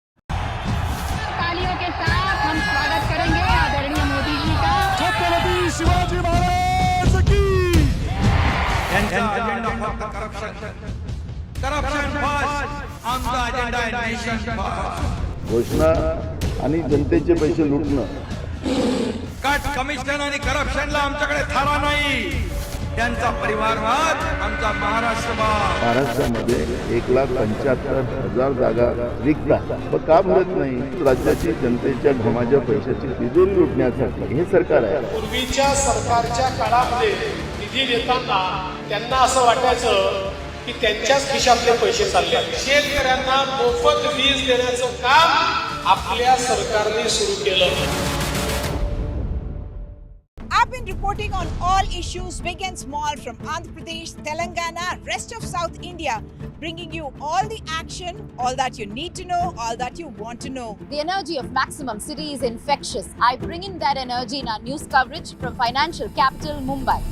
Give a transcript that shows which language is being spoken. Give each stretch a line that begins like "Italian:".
Hindi: तालियों के साथ हम स्वागत करेंगे आदरणीय मोदी जी का। छत्रपति शिवाजी महाराज की।
English: Corruption first on the agenda and nation first.
Marathi: घोषणा आणि जनतेचे पैसे लुटणं. कट कमिशन आणि करप्शनला आमच्याकडे थारा नाही. त्यांचा परिवारवाद आमचा महाराष्ट्रवाद. महाराष्ट्रामध्ये 1,75,000 जागा रिक्त आहेत. मग का भरत नाही? राज्याची जनतेच्या घमाच्या पैशाची तिजोरी लुटण्यासाठी हे सरकार आहे. पूर्वीच्या सरकारच्या काळामध्ये निधी देताना त्यांना असं वाटायचं की त्यांच्याच खिशातले पैसे चालले. शेतकऱ्यांना मोफत वीज देण्याचं काम आपल्या सरकारने सुरू केलं.
English: I've been reporting on all issues, big and small, from Andhra Pradesh, Telangana, rest of South India, bringing you all the action, all that you need to know, all that you want to know. The energy of Maximum City is infectious. I bring in that energy in our news coverage from financial capital Mumbai.